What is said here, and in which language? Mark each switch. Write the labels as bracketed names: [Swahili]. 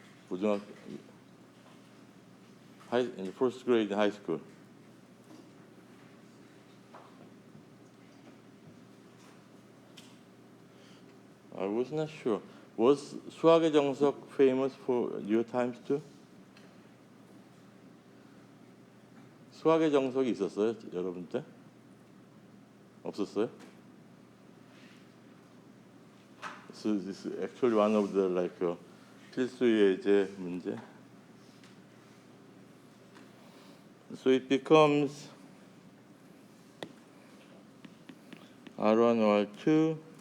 [English] In the first grade in high school. I was not sure. Was 수학의 정석 famous for your times too? [Korean] 수학의 정석이 있었어요, 여러분 때? 없었어요? [English] So this is actually one of the [Korean] 필수 예제 문제. [English] So it becomes R1, R2,